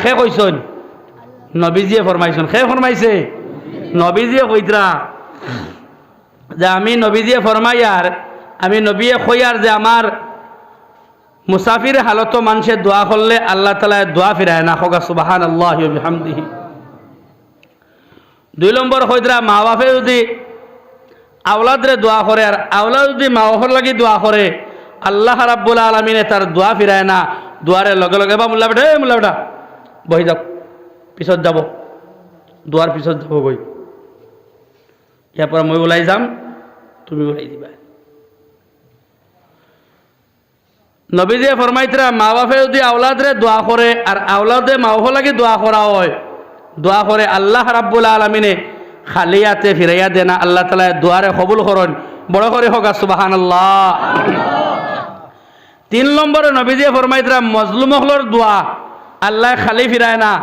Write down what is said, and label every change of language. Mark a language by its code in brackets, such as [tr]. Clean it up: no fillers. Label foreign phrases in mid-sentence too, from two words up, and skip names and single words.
[syl] খে কইছেন? নবীজিয়ে ফরমাইছেন। খে ফরমাইছে? নবীজিয়ে কইতরা যে আমি নবীজিয়ে ফরমাইয়ার, আমি নবীয়ে কইয়ার যে আমার মুসাফির হালত মানুষে দোয়া করলে আল্লাহ তাআলা দোয়া ফিরায় না। [ar] হোক سبحان الله وبحمده. [syl] 2 নম্বর কইতরা মা বাপে যদি আওলাদরে দোয়া করে আর আওলাদ যদি মা বাপর লাগি দোয়া করে আল্লাহ রাব্বুল আলামিনে তার দোয়া ফিরায় না। দোয়ারে লগে লগে বা মুল্লা বেটা বহি যাও, পিছত যাব, দোয়ার পিছত যাব গই, ইয়ার পর মই ওলাই যাম, তুমি ওলাই দিবা। নবীজিয়ে ফরমাইতরা মা বাপে যদি আওলাদরে দোয়া করে আর আওলাদে মা বাপ লাগি দোয়া করা হয়, দোয়া করে আল্লাহ রাব্বুল আলামিনে খালিয়াতে ফিরাইয়া দেনা। আল্লাহ তাআলা দোয়ারে কবুল করেন। বড় করে হোক সুবহানাল্লাহ। তিন নম্বরে নবীজিয়ে ফরমাইতরা মজলুম হলর দোয়া আল্লাহ খালি ফিরায় না।